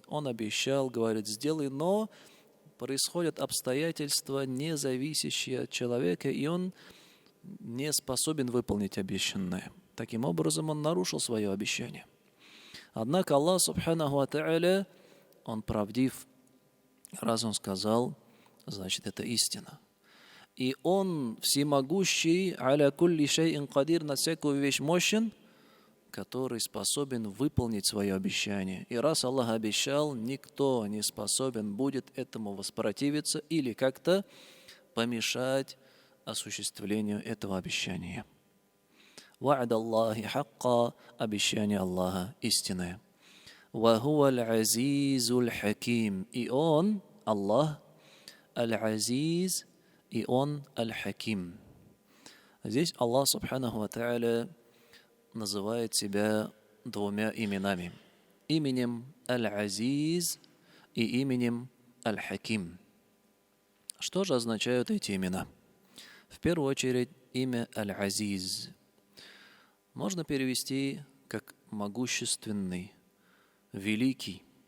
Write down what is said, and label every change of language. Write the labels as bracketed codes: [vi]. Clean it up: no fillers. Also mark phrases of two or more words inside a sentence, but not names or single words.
[ru] Он обещал, говорит, сделай, но происходят обстоятельства, не зависящие от человека, и он не способен выполнить обещанное. Таким образом, он нарушил свое обещание. Однако Аллах [ar] سبحانه وتعالى, [ru] Он правдив. Раз Он сказал, значит, это истина. И Он всемогущий, [ar] على كل شيء قدير, [ru] на всякую вещь мощен, который способен выполнить свое обещание. И раз Аллах обещал, никто не способен будет этому воспротивиться или как-то помешать осуществлению этого обещания. [ar] وعد الله حقا, [ru] обещание Аллаха истинное. [ar] وهو العزيز الحكيم. [ru] И Он, Аллах, аль-азиз, и Он аль-хаким. Здесь Аллах [ar] سبحانه وتعالى [ru] называет себя двумя именами. Именем Аль-Азиз и именем Аль-Хаким. Что же означают эти имена? В первую очередь, имя Аль-Азиз можно перевести как могущественный, великий.